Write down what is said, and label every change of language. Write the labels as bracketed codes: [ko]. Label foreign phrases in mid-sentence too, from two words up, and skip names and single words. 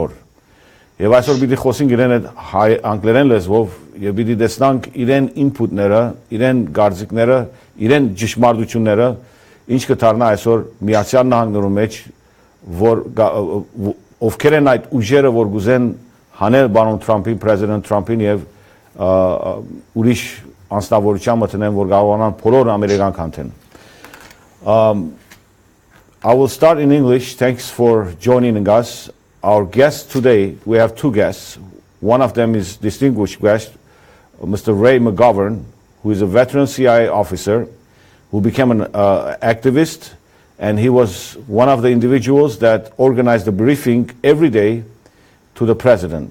[hy] օր։ Եվ այսօր պիտի խոսենք իրեն այդ անգլերեն լեզվով եւ պիտի տեսնանք իրեն input-ները, իրեն գարձիկները, իրեն ճշմարտությունները, ինչ կդառնա այսօր Միացյալ Նահանգներու մեջ, որ ովքեր են այդ ուժերը, որ գուզեն հանել բանոն Թրամփին, president Թրամփին եւ ուրիշ անձնավորության մտնեն, որ կարողանան բոլոր ամերիկան կանթեն։ [en] I will start in English. Thanks for joining us. Our guest today, we have two guests. One of them is distinguished guest, Mr. Ray McGovern, who is a veteran CIA officer who became an activist, and he was one of the individuals that organized the briefing every day to the president.